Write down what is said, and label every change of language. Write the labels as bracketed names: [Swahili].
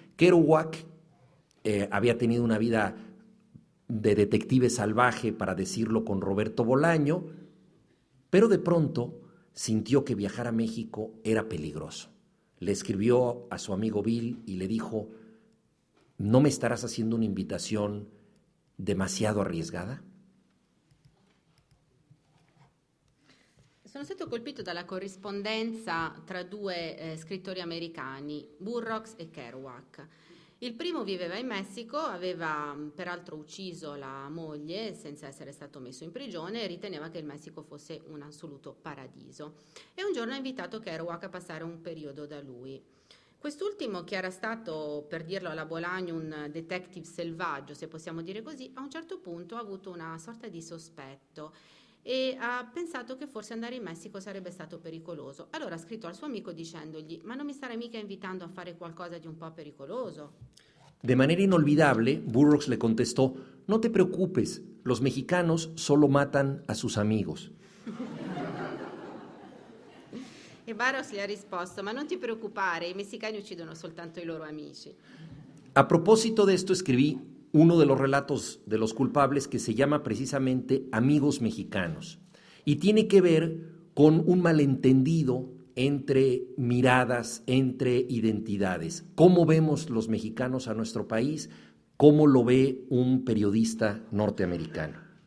[Spanish] Kerouac había tenido una vida de detective salvaje, para decirlo con Roberto Bolaño, pero de pronto sintió que viajar a México era peligroso. Le escribió a su amigo Bill y le dijo: ¿no me estarás haciendo una invitación demasiado arriesgada? [Italian] Sono stato colpito dalla corrispondenza tra due scrittori americani, Burroughs e Kerouac. Il primo viveva in Messico, aveva peraltro ucciso la moglie senza essere stato messo in prigione e riteneva che il Messico fosse un assoluto paradiso. E un giorno ha invitato Kerouac a passare un periodo da lui. Quest'ultimo, che era stato, per dirlo alla Bolaño, un detective selvaggio, se possiamo dire così, a un certo punto ha avuto una sorta di sospetto e ha pensato che forse andare in Messico sarebbe stato pericoloso. Allora ha scritto al suo amico dicendogli: ma non mi starai mica invitando a fare qualcosa di un po' pericoloso? [Spanish] De manera inolvidable, Burroughs le contestó: no te preocupes, los mexicanos solo matan a sus amigos. [Italian] E Burroughs gli ha risposto: ma non ti preoccupare, i messicani uccidono soltanto i loro amici. [Spanish] A propósito de esto, escribí uno de los relatos de los culpables que se llama precisamente Amigos Mexicanos, y tiene que ver con un malentendido entre miradas, entre identidades. ¿Cómo vemos los mexicanos a nuestro país? ¿Cómo lo ve un periodista norteamericano?